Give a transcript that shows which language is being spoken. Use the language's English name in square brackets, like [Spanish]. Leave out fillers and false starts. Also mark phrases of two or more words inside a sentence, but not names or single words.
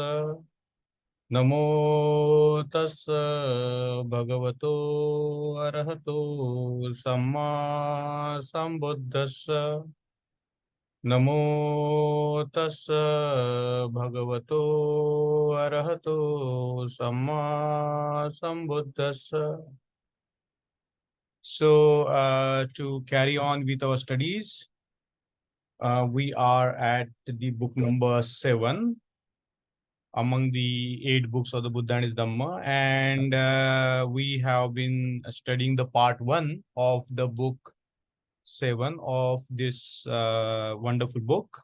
[Pali] नमो तस् भगवतो अरहतो सम्मा सम्बुद्धस्स। नमो तस् भगवतो अरहतो सम्मा सम्बुद्धस्स. [English] So, to carry on with our studies, we are at the book number 7 among the 8 books of the Buddha and His Dhamma, and we have been studying the part 1 of the book 7 of this wonderful book.